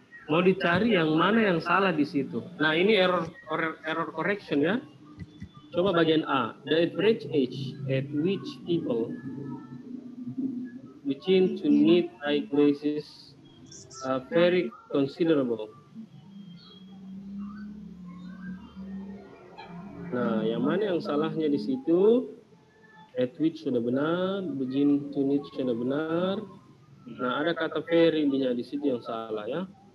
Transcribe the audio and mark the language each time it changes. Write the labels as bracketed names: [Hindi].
[Indonesian] Mau dicari yang mana yang salah di situ. Nah, ini error correction ya. Coba bagian A. [English] The average age at which people begin to need eyeglasses very considerable. [Indonesian] Nah, yang mana yang salahnya di situ? At which sudah benar, begin to need sudah benar. Nah, ada kata very di situ yang salah ya.